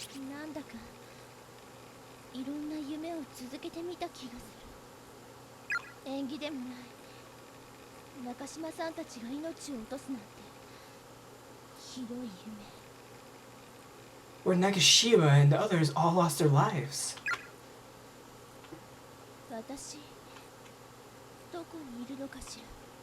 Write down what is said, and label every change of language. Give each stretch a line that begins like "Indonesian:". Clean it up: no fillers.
Japanese: なんだかいろんな夢を続けてみた気がする。縁起でもない中島さんたちが命を落とすなんてひどい夢。
English: Where Nakashima and the others all lost their lives.
Japanese: 私どこにいるのかしら。